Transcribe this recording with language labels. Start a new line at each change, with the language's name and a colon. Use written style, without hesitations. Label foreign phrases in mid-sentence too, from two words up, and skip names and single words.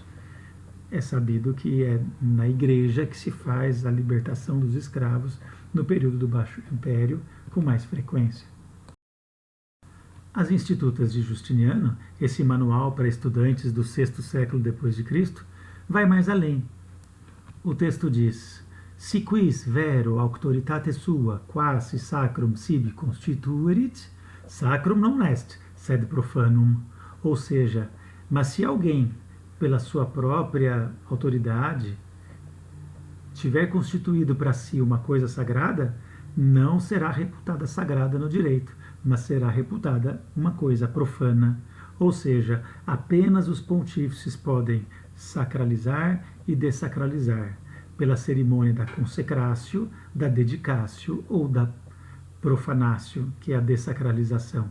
Portuguese: É sabido que é na igreja que se faz a libertação dos escravos no período do Baixo Império com mais frequência. As Institutas de Justiniano, esse manual para estudantes do sexto século depois de Cristo, vai mais além. O texto diz:
Latin: Si quis vero auctoritate sua, quasi sacrum sibi constituerit, sacrum non est, sed profanum.
Portuguese: Ou seja, mas se alguém, pela sua própria autoridade, tiver constituído para si uma coisa sagrada, não será reputada sagrada no direito, mas será reputada uma coisa profana. Ou seja, apenas os pontífices podem sacralizar e dessacralizar pela cerimônia da consecratio, da dedicatio ou da profanatio, que é a dessacralização.